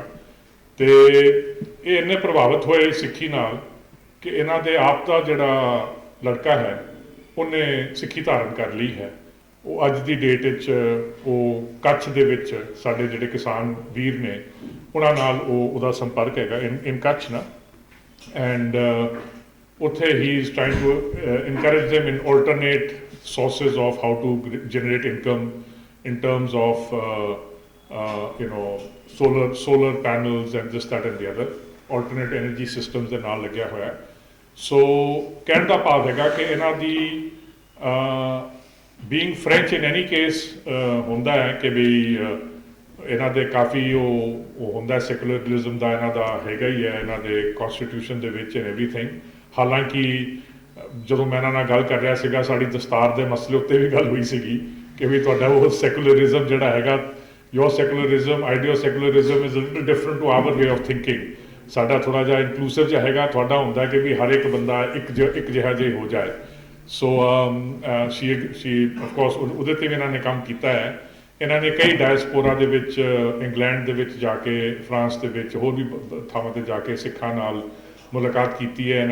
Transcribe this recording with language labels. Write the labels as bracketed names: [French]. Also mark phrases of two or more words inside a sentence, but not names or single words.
[Punjabi] ਅਤੇ ਇਹ ਇੰਨੇ ਪ੍ਰਭਾਵਿਤ ਹੋਏ ਸਿੱਖੀ ਨਾਲ ਕਿ ਇਹਨਾਂ ਦੇ ਆਪ ਦਾ ਜਿਹੜਾ ਲੜਕਾ ਹੈ, ਉਹਨੇ ਸਿੱਖੀ ਧਾਰਨ ਕਰ ਲਈ ਹੈ। ਉਹ ਅੱਜ ਦੀ ਡੇਟ ਵਿੱਚ ਉਹ ਕੱਛ ਦੇ ਵਿੱਚ ਸਾਡੇ ਜਿਹੜੇ ਕਿਸਾਨ ਵੀਰ ਨੇ, ਉਹਨਾਂ ਨਾਲ ਉਹਦਾ ਸੰਪਰਕ ਹੈਗਾ ਇਨ ਕੱਛ ਨਾ। [English] ਐਂਡ [Punjabi] ਉੱਥੇ ਹੀ [English] is trying to encourage them in alternate sources of how to generate income, in terms of solar panels and this, that and the other, alternate energy systems [Punjabi] ਦੇ ਨਾਲ ਲੱਗਿਆ ਹੋਇਆ। ਸੋ ਕਹਿਣ ਦਾ ਭਾਵ ਹੈਗਾ ਕਿ ਇਹਨਾਂ ਦੀ [English] being French in any case [Punjabi] ਹੁੰਦਾ ਹੈ ਕਿ ਵੀ ਇਹਨਾਂ ਦੇ ਕਾਫੀ ਉਹ ਹੁੰਦਾ ਸੈਕੂਲਰਿਜ਼ਮ ਦਾ ਇਹਨਾਂ ਦਾ ਹੈਗਾ ਹੀ ਹੈ ਇਹਨਾਂ ਦੇ ਕਨਸਟੀਟਿਊਸ਼ਨ ਦੇ ਵਿੱਚ [English] and everything. [Punjabi] ਹਾਲਾਂਕਿ ਜਦੋਂ ਮੈਂ ਇਹਨਾਂ ਨਾਲ ਗੱਲ ਕਰ ਰਿਹਾ ਸੀਗਾ ਸਾਡੀ ਦਸਤਾਰ ਦੇ ਮਸਲੇ ਉੱਤੇ ਵੀ ਗੱਲ ਹੋਈ ਸੀਗੀ ਕਿ ਵੀ ਤੁਹਾਡਾ ਉਹ ਸੈਕੂਲਰਿਜ਼ਮ ਜਿਹੜਾ ਹੈਗਾ, [English] your secularism, idea of secularism is a little different to our way of thinking। [Punjabi] ਸਾਡਾ ਥੋੜਾ ਜਿਹਾ ਇਨਕਲੂਸਿਵ ਜਿਹਾ ਹੈਗਾ, ਤੁਹਾਡਾ ਹੁੰਦਾ ਕਿ ਵੀ ਹਰ ਇੱਕ ਬੰਦਾ ਇੱਕ ਜਿਹਾ ਜੇ ਹੋ ਜਾਏ। [English] so she of course [Punjabi] ਉਹਦੇ 'ਤੇ ਵੀ ਇਹਨਾਂ ਨੇ ਕੰਮ ਕੀਤਾ ਹੈ। ਇਹਨਾਂ ਨੇ ਕਈ ਡਾਇਸਪੋਰਾ ਦੇ ਵਿੱਚ ਇੰਗਲੈਂਡ ਦੇ ਵਿੱਚ ਜਾ ਕੇ, ਫਰਾਂਸ ਦੇ ਵਿੱਚ ਹੋਰ ਵੀ ਥਾਵਾਂ 'ਤੇ ਜਾ ਕੇ ਸਿੱਖਾਂ ਨਾਲ ਮੁਲਾਕਾਤ ਕੀਤੀ ਹੈ।